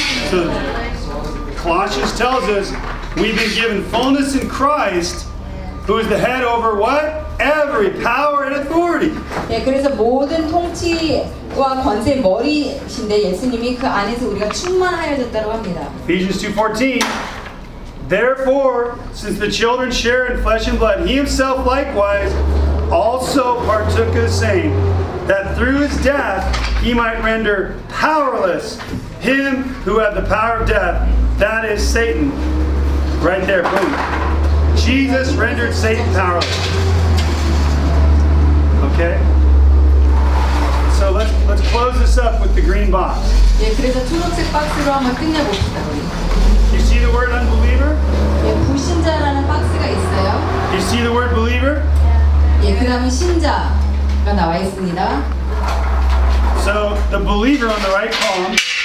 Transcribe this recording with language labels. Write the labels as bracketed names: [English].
[English] So Colossians tells us we've been given fullness in Christ, who is the head over what? Every power and authority. [Korean] 예, 그래서 모든 통치와 권세 머리신데 예수님이 그 안에서 우리가 충만하여졌다고 합니다. [English] Ephesians 2:14. Therefore, since the children share in flesh and blood, he himself likewise also partook of the same, that through his death he might render powerless him who had the power of death, that is Satan. Right there, boom. Jesus rendered Satan powerless. Okay. So let's close this up with the green box. [Korean] 예, 그래서 초록색 박스로 한번 끝내봅시다, 우리. [English] You see the word unbeliever? [Korean] 예, 불신자라는 박스가 있어요. [English] You see the word believer? [Korean] 예, 그다음에 신자가 나와 있습니다. [English] So the believer on the right column.